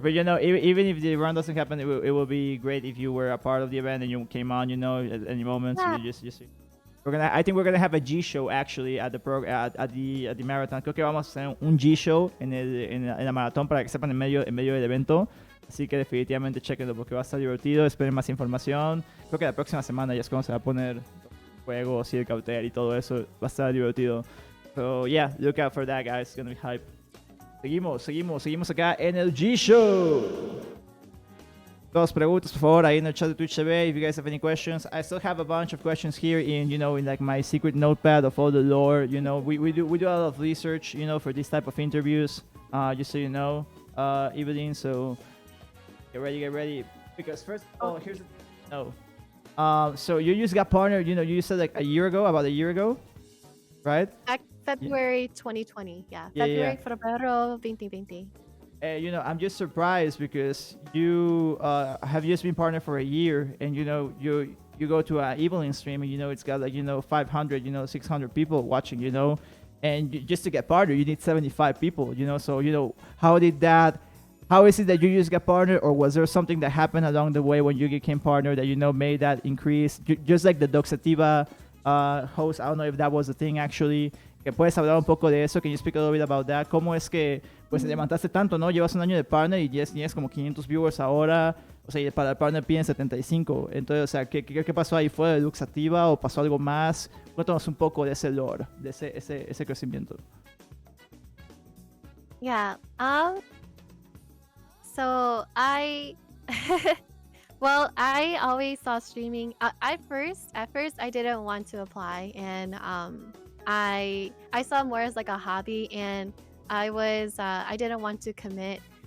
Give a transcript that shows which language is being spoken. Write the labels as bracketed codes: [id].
[en] But even if the run doesn't happen, it will be great if you were a part of the event and you came on, at any moment. Yeah. So you just I think we're gonna have a G show actually at the marathon. [es] Creo que vamos a hacer un G show en la maratón para que sepan en medio del evento. Así que definitivamente chequenlo porque va a estar divertido. Esperen más información. Creo que la próxima semana ya es cuando se va a poner juegos y el cautel y todo eso. Va a estar divertido. [en] So yeah, look out for that, guys. It's gonna be hype. [es] Seguimos acá en el G Show. Todas preguntas, por favor, ahí en el chat de Twitch TV. [en] If you guys have any questions, I still have a bunch of questions here in like my secret notepad of all the lore. We do a lot of research, for these type of interviews. Just so you know, Eeveling. So get ready. Because first, here's so you just got partnered. You said like about a year ago, right? February 2020. Yeah, February, febrero 2020. I'm just surprised because you have just been partnered for a year, and you go to an Eeveling stream, and it's got like 500, 600 people watching, and just to get partnered, you need 75 people, So how is it that you just got partnered, or was there something that happened along the way when you became partner that made that increase? Just like the Doxativa host, I don't know if that was the thing actually. [es] Que puedes hablar un poco de eso. [en] Can you speak a little bit about that? [es] ¿Cómo es que pues levantaste tanto, no? Llevas un año de partner y tienes como 500 viewers ahora. O sea, y para el partner piden 75. Entonces, o sea, ¿qué pasó ahí? ¿Fue de Luxativa o pasó algo más? Cuéntanos un poco de ese lore, de ese crecimiento. [en] Yeah. So I well, I always saw streaming. At first I didn't want to apply, and I saw more as like a hobby, and I didn't want to commit.